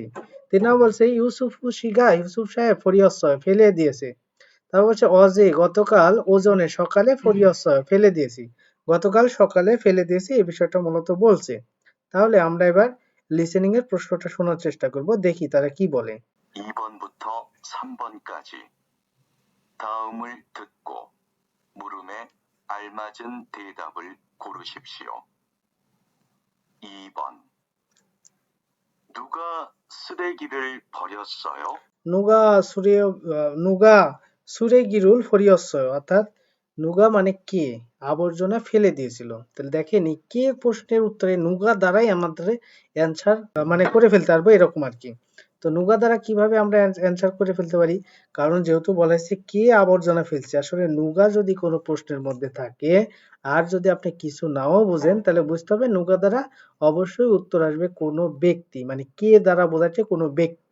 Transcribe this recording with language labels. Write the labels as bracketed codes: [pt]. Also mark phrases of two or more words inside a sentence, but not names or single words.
[bn] 3 নম্বর বলছে [ko] 유수프 씨가 [bn] ইউসুফ সাহেব ফরিয়সয় ফেলে দিয়েছে। তারপর বলছে অজে গতকাল ওজনে সকালে ফরিয়সয় ফেলে দিয়েছি। গতকাল সকালে ফেলে দিয়েছি এই বিষয়টা মূলত বলছে। তাহলে আমরা এবার লিসেনিং এর প্রশ্নটা শোনার চেষ্টা করব, দেখি তারা কি বলে। [ko] 2번부터 3번까지 다음을 듣고 물음에 알맞은 대답을 고르십시오. 2번 누가 쓰레기를 버렸어요? 누가 쓰레 누가 쓰레 기를 버렸어요 [bn] অর্থাৎ নুগা মানে কে আবর্জনা ফেলে দিয়েছিল। তাহলে দেখেন এই কে প্রশ্নের উত্তরে নুগা দ্বারাই আমাদের অ্যান্সার মানে করে ফেলতে পারবো এরকম আর কি। তো নুগা দ্বারা কিভাবে আমরা অ্যান্সার করে ফেলতে পারি, কারণ যেহেতু বলা হয়েছে কে আবর্জনা ফেলছে, আসলে নুগা যদি কোনো প্রশ্নের মধ্যে থাকে আর যদি আপনি কিছু নাও বুঝেন তাহলে বুঝতে হবে নুগা দ্বারা অবশ্যই উত্তর আসবে কোনো ব্যক্তি, মানে কে দ্বারা বোঝাচ্ছে কোনো ব্যক্তি।